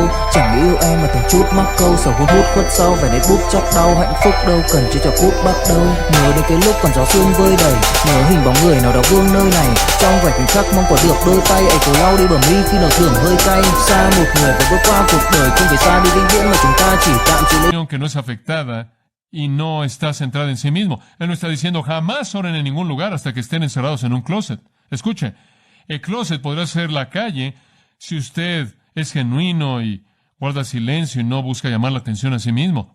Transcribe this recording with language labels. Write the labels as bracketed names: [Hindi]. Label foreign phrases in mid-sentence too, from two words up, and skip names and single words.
[Vietnamese] Chẳng yêu em mà từng chút mắc câu, sầu hôn hút khuất sau vẻ nét bút chót đau, hạnh phúc đâu cần chỉ cho phút bắt đầu. Nhớ đến cái lúc còn gió sương vơi đầy, nhớ hình bóng người nào đó vương nơi này, trong vẻ khoảnh khắc mong có được đôi tay ấy cố lau đi bờ mi khi nào thưởng hơi cay. Xa một người và bước qua cuộc đời không phải xa đi vĩnh viễn mà chúng ta chỉ tạm chỉ lên. [Spanish] Que no es afectada y no está centrada en sí mismo. Él no está diciendo jamás oren en ningún lugar hasta que estén encerrados en un closet. Escuche, el closet podrá ser la calle si usted es genuino y guarda silencio y no busca llamar la atención a sí mismo.